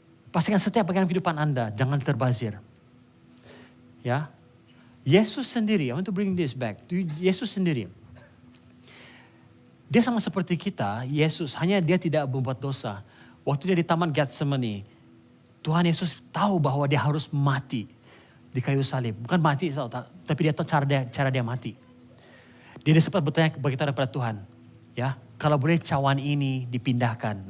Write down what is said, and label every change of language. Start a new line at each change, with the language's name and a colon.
Malay: Pastikan setiap bagian kehidupan Anda jangan terbazir. Ya. Yesus sendiri,
English: I want to bring this back.
Malay: Yesus sendiri. Dia sama seperti kita, Yesus, hanya dia tidak membuat dosa. Waktu dia di Taman Getsemani, Tuhan Yesus tahu bahwa dia harus mati di kayu salib. Bukan mati, tapi dia tahu cara dia mati. Dia sempat bertanya kepada Tuhan, ya, kalau boleh cawan ini dipindahkan.